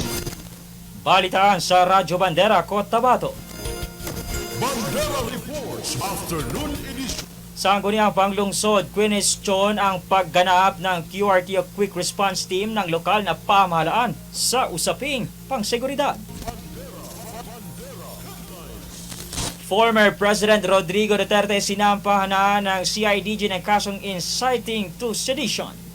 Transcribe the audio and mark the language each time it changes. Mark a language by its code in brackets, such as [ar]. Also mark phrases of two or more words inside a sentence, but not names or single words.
[tl] Balitaan sa Radyo Bandera, Cotabato. Bandera Reports Afternoon Edition. Sangguniang panglungsod, kwinesyon ang pagganap ng QRT o Quick Response Team ng lokal na pamahalaan sa usaping pangseguridad. [en] Former President [tl] Rodrigo Duterte sinampahan na ng CIDG ng kasong [en] inciting to sedition.